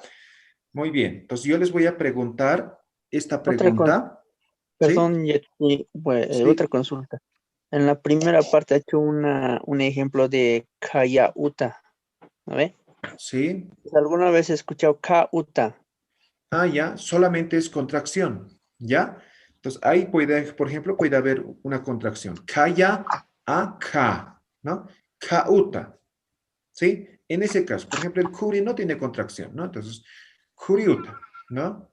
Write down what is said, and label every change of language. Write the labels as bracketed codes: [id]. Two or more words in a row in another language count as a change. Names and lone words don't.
[es] Muy bien. Entonces, yo les voy a preguntar esta pregunta. Perdón, pues, Sí. otra consulta. En la primera parte ha hecho un ejemplo de [ay] kaya uta, [es] ¿no ve? Sí. ¿Alguna vez he escuchado [ay] ka uta? [es] Ah, ya, solamente es contracción, ¿ya? Entonces, ahí puede, por ejemplo, puede haber una contracción. [ay] Kaya a ka, [es] ¿no? Kauta, ¿sí? En ese caso, por ejemplo, el kuri no tiene contracción, ¿no? Entonces, kuriuta, ¿no?